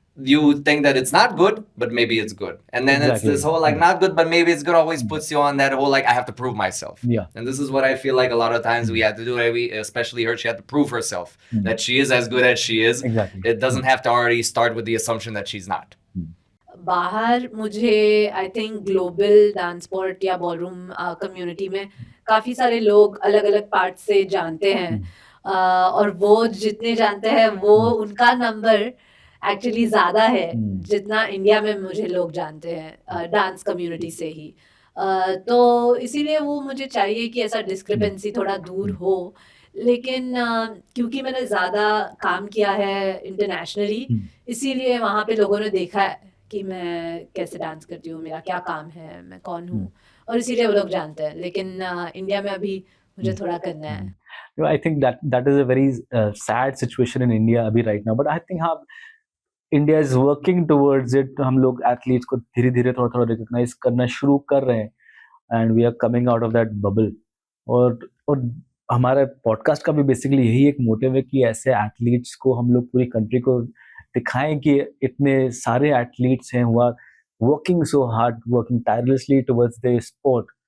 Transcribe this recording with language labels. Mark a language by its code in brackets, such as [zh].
[en] you think that it's not good, but maybe it's good. And then it's Exactly. this whole like not good, but maybe it's good always puts you on that whole like I have to prove myself. Yeah. And this is what I feel like a lot of times we had to do. Especially her, she had to prove herself that she is as good as she is. Exactly. It doesn't have to already start with the assumption that she's not. [hi] बाहर मुझे I think global dance sport या ballroom community में काफ़ी सारे लोग अलग अलग part से जानते हैं और वो जितने जानते हैं वो उनका नंबर एक्चुअली ज़्यादा है जितना इंडिया में मुझे लोग जानते हैं डांस कम्युनिटी से ही तो इसीलिए वो मुझे चाहिए कि ऐसा डिस्क्रिपेंसी थोड़ा दूर हो लेकिन क्योंकि मैंने ज़्यादा काम किया है इंटरनेशनली इसीलिए वहाँ पे लोगों ने देखा है कि मैं कैसे डांस करती हूँ मेरा क्या काम है मैं कौन हूँ और इसीलिए वो लोग जानते हैं लेकिन इंडिया में अभी मुझे थोड़ा करना है [en] I think that is a very sad situation in India अभी right now, but I think हाँ India is working towards it. [hi] हम लोग athletes को धीरे धीरे थोड़ा थोड़ा recognize करना शुरू कर रहे हैं [en] and we are coming out of that bubble. [hi] और हमारा पॉडकास्ट का भी बेसिकली यही एक मोटिव है कि ऐसे एथलीट्स को हम लोग पूरी कंट्री को दिखाएं कि इतने सारे एथलीट्स हैं [en] who are working so hard, working tirelessly towards their sport.